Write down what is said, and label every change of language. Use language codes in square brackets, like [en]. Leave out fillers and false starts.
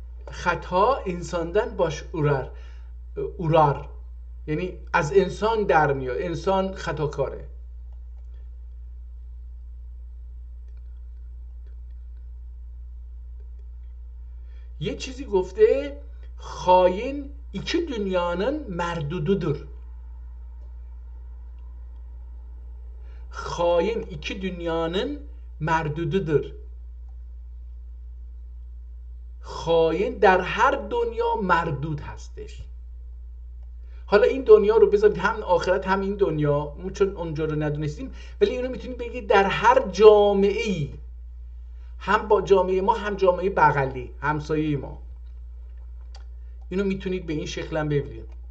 [tr] خطا insandan baş urar [fa] یعنی از انسان در میاد، انسان خطاکاره. یه چیزی گفته [tr] خاین iki dünyanın merdududur. Hain iki dünyanın merdududur. [fa] خاین در هر دنیا مردود هستش. حالا این دنیا رو بذارید هم آخرت هم این دنیا، چون اونجا رو ندونستیم، ولی اینو میتونید بگید در هر جامعه ای، هم با جامعه ما هم جامعه بغلی همسایه ما، اینو میتونید به این شکل هم ببینید.